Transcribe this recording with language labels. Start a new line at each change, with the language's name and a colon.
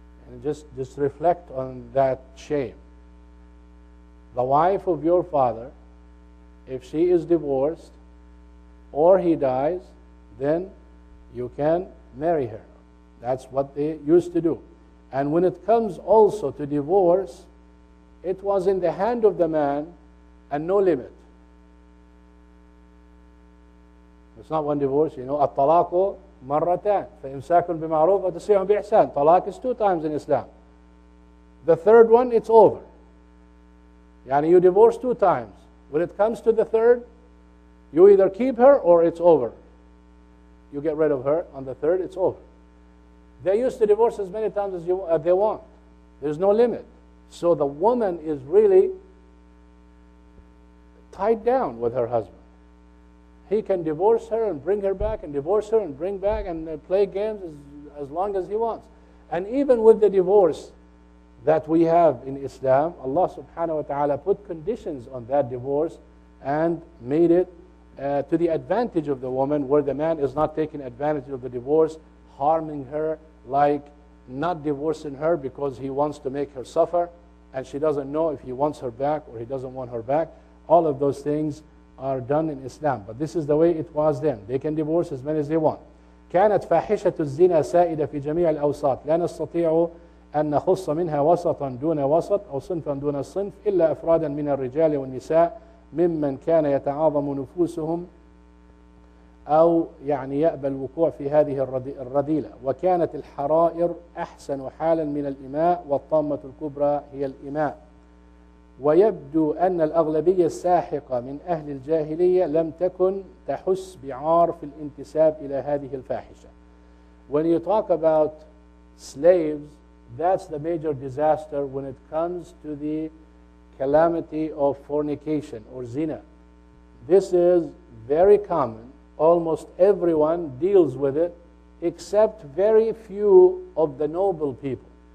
English: And just reflect on that shame. The wife of your father, if she is divorced or he dies, then you can marry her. That's what they used to do. And when it comes also to divorce, it was in the hand of the man and no limit. It's not one divorce, you know.
Arabic: الطلاق مرتان فإمساك بمعروف وتسريح بإحسان.
English: Talaq is 2 times in Islam. The third one, it's over. Yani you divorce 2 times. When it comes to the third, you either keep her or it's over. You get rid of her. On the third, it's over. They used to divorce as many times as they want. There's no limit. So the woman is really tied down with her husband. He can divorce her and bring her back, and divorce her and bring back, and play games as long as he wants. And even with the divorce that we have in Islam, Allah subhanahu wa ta'ala put conditions on that divorce and made it to the advantage of the woman, where the man is not taking advantage of the divorce, harming her, like not divorcing her because he wants to make her suffer, and she doesn't know if he wants her back or he doesn't want her back. All of those things are done in Islam. But this is the way it was then. They can divorce as many as they want.
Arabic: كانت فاحشة الزنا سائدة في جميع الأوساط لا نستطيع أن نخص منها وسطا دون وسط أو صنفا دون الصنف إلا أفرادا من الرجال والنساء ممن كان يتعاظم نفوسهم أو يعني يأبى الوقوع في هذه الرذيلة. وكانت الحرائر أحسن حالا من الإماء، والطامة الكبرى هي الإماء. ويبدو أن الأغلبية الساحقة من أهل الجاهلية لم تكن تحس بعار في الانتساب إلى هذه الفاحشة.
English: When you talk about slaves, that's the major disaster when it comes to the calamity of fornication or zina. This is very common. Almost everyone deals with it except very few of the noble people.